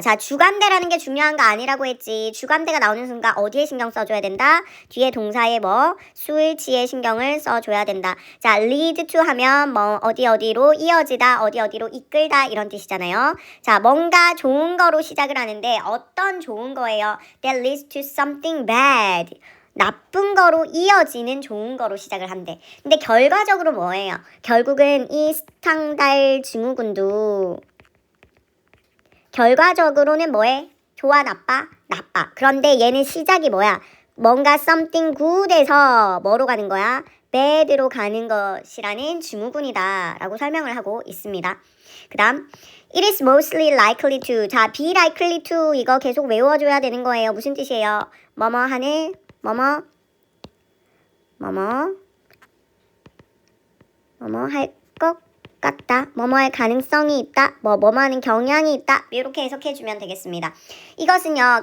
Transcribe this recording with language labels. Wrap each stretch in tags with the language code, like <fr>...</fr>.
<ko>자, 주관대라는 게 중요한 거 아니라고 했지. 주관대가 나오는 순간 어디에 신경 써줘야 된다? 뒤에 동사에 뭐? 수일치에 신경을 써줘야 된다. 자, lead to 하면 뭐 어디로 이어지다, 어디로 이끌다 이런 뜻이잖아요. 자, 뭔가 좋은 거로 시작을 하는데 어떤 좋은 거예요?</ko> <en>That leads to something bad.</en> <ko>나쁜 거로 이어지는 좋은 거로 시작을 한대. 근데 결과적으로 뭐예요? 결국은 이 스탕달 증후군도 결과적으로는 뭐해? 좋아, 나빠? 나빠. 그런데 얘는 시작이 뭐야? 뭔가</ko> <en>something good</en> <ko>에서 뭐로 가는 거야? bad로 가는 것이라는 증후군이다 라고 설명을 하고 있습니다. 그 다음</ko> <en>It is mostly likely to.</en> <ko>자, be likely to 이거 계속 외워줘야 되는 거예요. 무슨 뜻이에요? 뭐뭐 하는 뭐뭐 할 것 같다. 뭐뭐할 가능성이 있다. 뭐뭐하는 경향이 있다. 이렇게 해석해주면 되겠습니다. 이것은요.</ko>